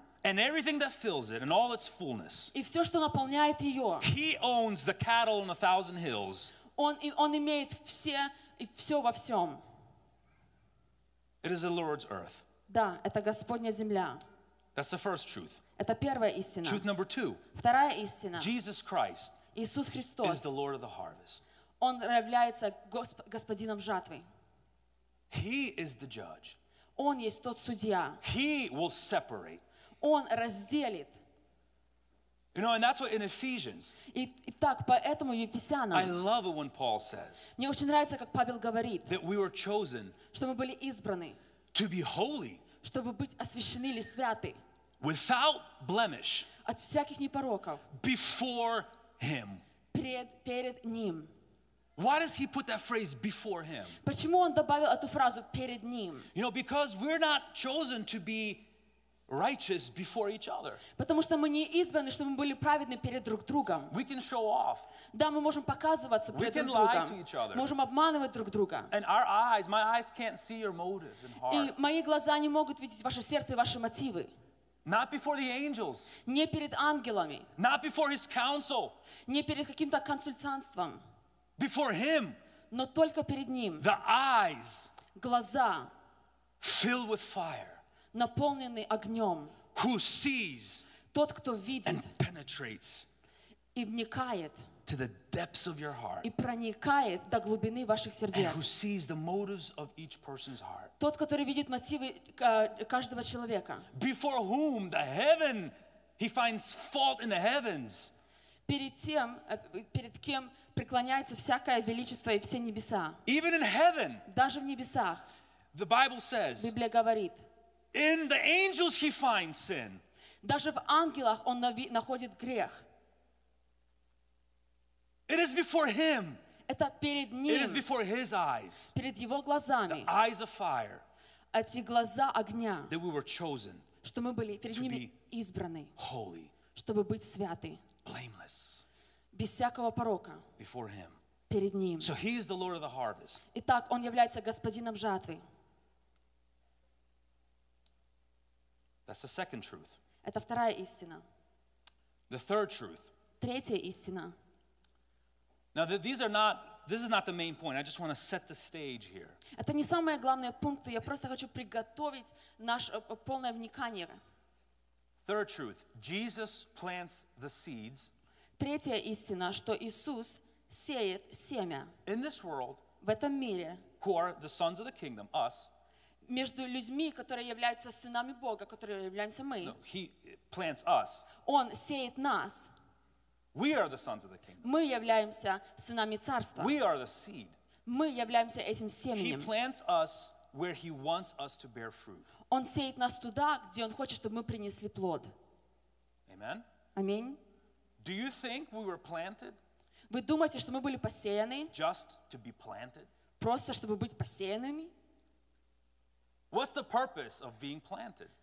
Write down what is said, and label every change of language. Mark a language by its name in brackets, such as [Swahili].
[English] And everything that fills it and all its fullness. [Russian] И все, что наполняет ее. [English] He owns the cattle on 1,000 hills. [Russian] Он имеет все и все во всем. [English] It is the Lord's earth. [Russian] Да, это Господня земля. [English] That's the first truth. [Russian] Это первая истина. [English] Truth number two. [Russian] Вторая истина. [English] Jesus Christ. [Russian] Иисус Христос. [English] Is the Lord of the harvest. [Russian] Он является господином жатвы. [English] He is the judge. [Russian] Он есть тот судья. [English] He will separate. [Russian] Он разделит. [English] You know, and that's what in Ephesians. [Russian] И так, поэтому Ефесянам. [English] I love it when Paul says. [Russian] Мне очень нравится, как Павел говорит. [English] That we were chosen. [Russian] Что мы были избраны. [English] To be holy. [Russian] Чтобы быть освящены или святы. [English] Without blemish. [Russian] От всяких непороков. [English] Before him. [Russian] Перед ним. [English] Why does he put that phrase before him? [Russian] Почему он добавил эту фразу перед ним? [English] You know, because we're not chosen to be righteous before each other. [Russian] Потому что мы не избраны, чтобы мы были праведны перед друг другом. [English] We can show off. [Russian] Да, мы можем показываться перед друг другом. [English] We can lie to each other. [Russian] Можем обманывать друг друга. [English] And our eyes, my eyes can't see your motives and heart. [Russian] И мои глаза не могут видеть ваше сердце и ваши мотивы. [English] Not before the angels. [Russian] Не перед ангелами. [English] Not before his counsel. [Russian] Не перед каким-то консультанством. [English] Before him, [Russian] но только перед ним, [English] the eyes, [Russian] глаза, [English] filled with fire, [Russian] наполненные огнем, [English] who sees, [Russian] тот, кто видит, [English] and penetrates, [Russian] и вникает, [English] to the depths of your heart, [Russian] и проникает до глубины ваших сердец, [English] and who sees the motives of each person's heart, [Russian] тот, который видит мотивы каждого человека, [English] before whom the heaven, he finds fault in the heavens, [Russian] перед тем, перед кем преклоняется всякое величество и все небеса. [English] Even in heaven, [Russian] даже в небесах. [English] The Bible says, [Russian] Библия говорит. [English] In the angels he finds sin. [Russian] Даже в ангелах он находит грех. [English] It is before him. [Russian] Это перед ним. [English] It is before his eyes. [Russian] Перед его глазами. [English] The eyes of fire. [Russian] Эти глаза огня. [English] That we were chosen. [Russian] Что мы были перед ними избраны. [English] Holy. [Russian] Чтобы быть святы. [English] Blameless. [Russian] Без всякого порока. [English] Before him. [Russian] Перед ним. [English] So he is the Lord of the harvest. [Russian] Итак, он является господином жатвы. [English] That's the second truth. [Russian] Это вторая истина. [English] The third truth. [Russian] Третья истина. [English] Now this is not the main point. I just want to set the stage here. [Russian] Это не самые главные пункты. Я просто хочу приготовить наше полное вникание. [English] Third truth. Jesus plants the seeds. [Russian] Третья истина, что Иисус сеет семя. [English] In this world. [Russian] В этом мире. [English] Who are the sons of the kingdom? Us. [Russian] Между людьми, которые являются сынами Бога, которые являемся мы. [English] No, he plants us. [Russian] Он сеет нас. [English] We are the sons of the kingdom. [Russian] Мы являемся сынами царства. [English] We are the seed. [Russian] Мы являемся этим семенем. [English] He plants us where he wants us to bear fruit. [Russian] Он сеет нас туда, где он хочет, чтобы мы принесли плод. [English] Amen. [Russian] Аминь. [English] Do you think we were planted? [Russian] Вы думаете, что мы были посеяны? [English] Just to be planted? [Russian] Просто чтобы быть посеянными? [English] What's the purpose of being planted?